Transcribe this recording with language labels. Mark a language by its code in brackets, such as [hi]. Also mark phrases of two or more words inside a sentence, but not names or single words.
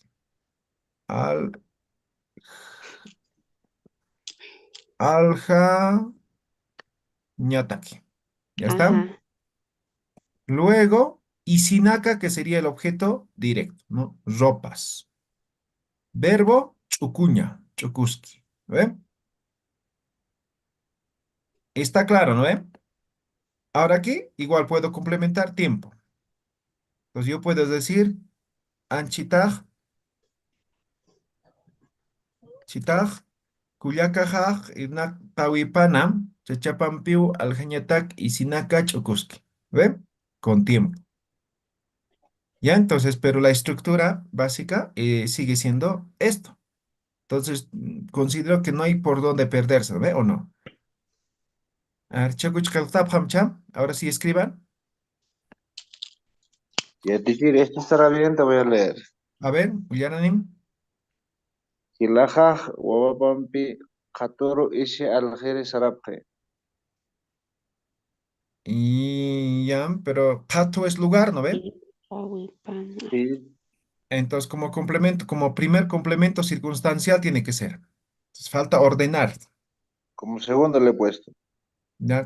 [ay] Al, aljañataki. [es] ¿Ya está? Ajá. Luego, Isinaka, que sería el objeto directo, ¿no? Ropas. Verbo, [ay] chucuña, chukuski. ¿Ve? [es] Está claro, ¿no ve? Ahora aquí, igual puedo complementar tiempo. Entonces yo puedo decir, [ay] anchitaj, chitaj, kuyakajaj, irnak tawipanam, chachapampiu, aljañatak, isinaka, chukuski. ¿Ve? [es] Con tiempo. ¿Ya? Entonces, pero la estructura básica sigue siendo esto. Entonces, considero que no hay por dónde perderse, ¿ve? ¿O no? A ver, ahora sí escriban. Ya, teacher, esto estará bien, te voy a leer. A ver, [ay] Uyaranim. Hilajaj, wawapampi, katoro isi aljeri sarapje. [es] Y ya, pero pato es lugar, ¿no ve? [ay] Ilpawipana. [es] Sí, Entonces, como complemento, como primer complemento circunstancial tiene que ser. Entonces, falta ordenar, como segundo le he puesto, ¿ya?